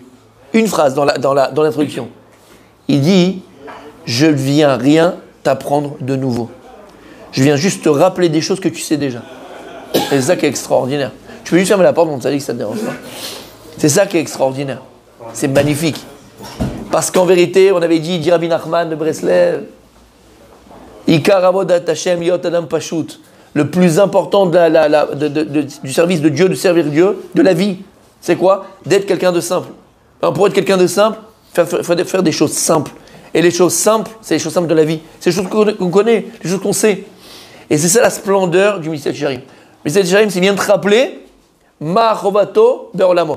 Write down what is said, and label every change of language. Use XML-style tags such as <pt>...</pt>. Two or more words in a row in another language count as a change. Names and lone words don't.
<fr>Une phrase dans l'introduction. Il dit, je ne viens rien t'apprendre de nouveau. Je viens juste te rappeler des choses que tu sais déjà. Et c'est ça qui est extraordinaire. Tu peux juste fermer la porte, on t'a dit que ça ne dérange pas. C'est ça qui est extraordinaire. C'est magnifique. Parce qu'en vérité, on avait dit Rabbi Nachman de Breslev,</fr> <he>עיקר עבודת השם יות אדם פשוט.</he> <fr>Le plus important du service de Dieu, de servir Dieu, de la vie, c'est quoi? D'être quelqu'un de simple. Alors pour être quelqu'un de simple, il faut faire des choses simples. Et les choses simples, c'est les choses simples de la vie. C'est les choses qu'on connaît, les choses qu'on sait. Et c'est ça la splendeur du Messiat Yesharim. Le Messiat Yesharim, c'est bien de rappeler</fr> <he>מה חובתו בעולמו.</he>